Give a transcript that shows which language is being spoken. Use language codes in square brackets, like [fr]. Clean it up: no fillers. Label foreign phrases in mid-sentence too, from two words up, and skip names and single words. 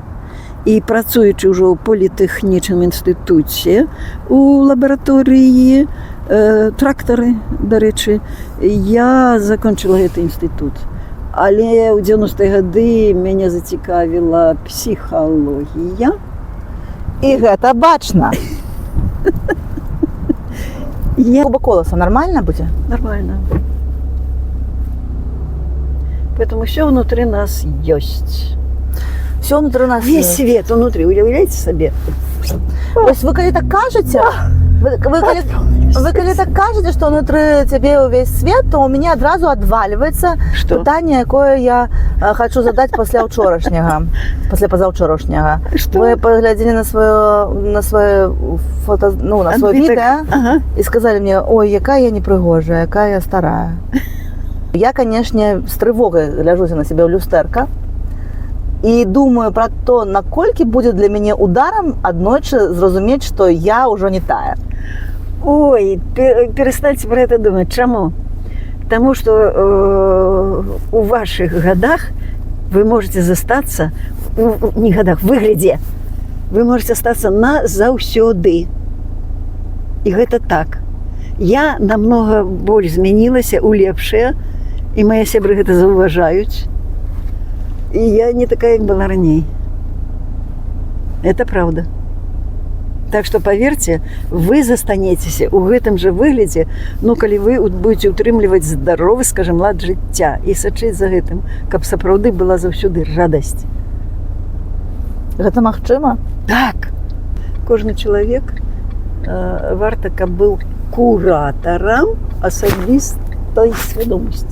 [be] І працуючы ўжо ў політэхнічным інстытуце, у лабараторыі трактары, дарэчы, я закончыла гэты інстытут. Але ў 90-е гады мяне зацікавіла псіхалогія. І гэта бачна. Куба коласа нормально будзе? [ru] Нормально. Поэтому все внутри нас есть. Все внутри нас Весь есть. свет внутри, уявляете себе? [be] Вось вы калі так кажаце, вы калі так кажаце, што ўнутры цябе ўвесь свет, то у мяне адразу адвальваецца Што? пытанне, якое я хачу задаць пасля пазаўчорашняга. Што? Вы паглядзелі на сваё фото, на сваё відэо Ага. і сказалі мне: ой, якая я непрыгожая, якая я старая. Я, канешне, з трывогай гляджуся на сябе ў люстэрка і думаю пра то, наколькі будзе для мяне ударам аднойчы зразумець, што я ўжо не тая. [ru] Ой, перестаньте про это думать. Чему? Потому что у ваших годах вы можете застаться, не годах, в выгляде, вы можете остаться назаўсёды. И это так. Я намного [be] больш змянілася у лепшае, [ru] и мои [be] сябры гэта заўважаюць. [ru] И я не такая, как была раней. Это правда. Так что, поверьте, вы застанетесь [be] у гэтым же выглядзе, калі вы будете утрымліваць здаровы, скажем, лад жыцця і сачыць за гэтым, каб сапраўды была заўсёды радасць. Гэта магчыма? Так. Кожны чалавек варта, каб быў куратарам асабістай свядомасці.